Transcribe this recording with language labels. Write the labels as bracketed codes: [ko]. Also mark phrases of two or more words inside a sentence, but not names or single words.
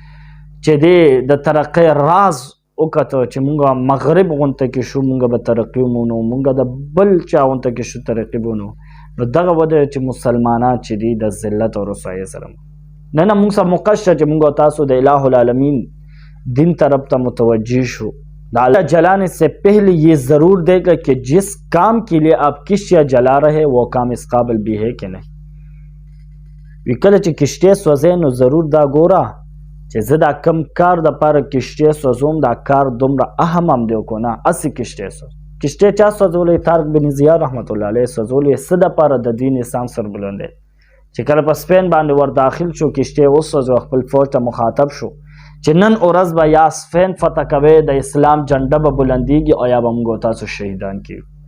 [ps] چې دی د ترقۍ راز وکته چې مونږ مغرب غونته کې شو مونږ به ترقي ومونو مونږ د بل چا غونته کې شو ترقي ومونو نو دغه وجه چې مسلمانان چې دي د ذلت او رسوایۍ سره نه مونږ سره موقع شته چې مونږ تاسو د الہ العالمین دین طرف ته متوجه شو [ur] اللہ جلانے سے پہلے یہ ضرور دیکھا کہ جس کام کے لیے آپ کشتیاں جلا رہے وہ کام اس قابل بھی ہے کہ نہیں [ps] وی کله چې کشتۍ سوځې نو ضرور دا ګوره چې زه دا کم کار دپاره کشتۍ سوځوم دا کار دومره اهم هم دی که نه هسې کشتۍ سوځ کشتۍ چا سوځولی طارق بن زیاد [ar] رحمت الله علیه [ps] سوځولی څه دپاره د دین اسلام سربلند دی چې کله په سپین باندې ور داخل شو کشتۍ وسوځو خپل فوج ته مخاطب شو چې نن ورځ به یا سپین فتح کوي د اسلام جنډه به بلندیږي او یا به موږ تاسو شهیدان کیږو